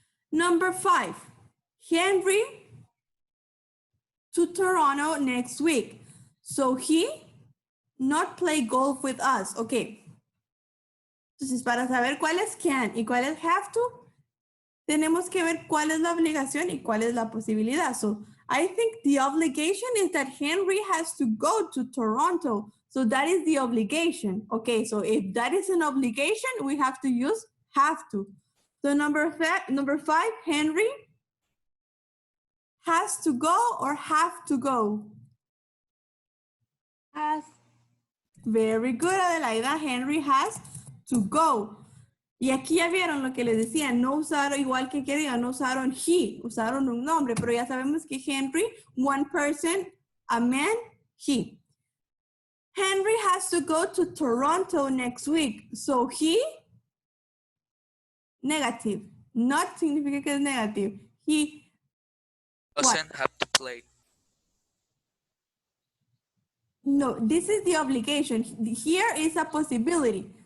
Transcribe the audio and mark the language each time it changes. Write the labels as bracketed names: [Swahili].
[English] Number 5, Henry to Toronto next week. So he not play golf with us. Okay. [Spanish] Entonces, para saber cuáles can y cuáles have to, tenemos que ver cuál es la obligación y cuál es la posibilidad. [English] So I think the obligation is that Henry has to go to Toronto. So that is the obligation. Okay, so if that is an obligation, we have to use have to. So number 5, Henry has to go or have to go? Has. Very good, Adelaida. Henry has to go. [Spanish] Y aquí ya vieron lo que les decía, no usaron, igual que quería, no usaron he, usaron un nombre, pero ya sabemos que Henry, [English] one person, a man, he. Henry has to go to Toronto next week. So he, negative. [Spanish] Not significa que es negative. He [English] Doesn't have to play. No, this is the obligation. Here is a possibility.